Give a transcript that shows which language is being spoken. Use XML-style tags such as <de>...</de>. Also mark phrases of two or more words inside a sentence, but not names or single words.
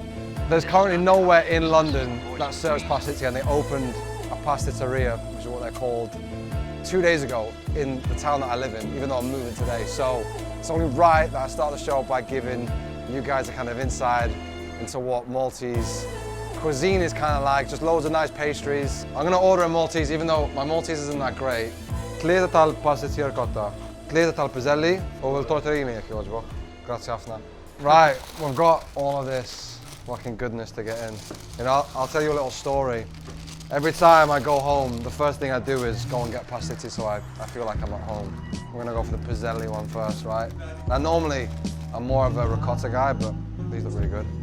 <en>There's currently nowhere in London that serves pasticci, and they opened a pasticceria, which is what they're called, 2 days ago in the town that I live in, even though I'm moving today. So it's only right that I start the show by giving you guys a kind of insight into what Maltese cuisine is kind of like, just loads of nice pastries. I'm gonna order a Maltese, even though my Maltese isn't that great.</en> <mt>Tlieta tal pasticci ricotta, tlieta tal piselli, o il tortellini jekk jogħġbok. Grazie ħafna.</mt> <en>Right, we've got all of this fucking goodness to get in. You know, I'll tell you a little story. Every time I go home, the first thing I do is go and get pasticci so I feel like I'm at home. We're gonna go for the piselli one first, right? Now normally, I'm more of a ricotta guy, but these look really good.</en>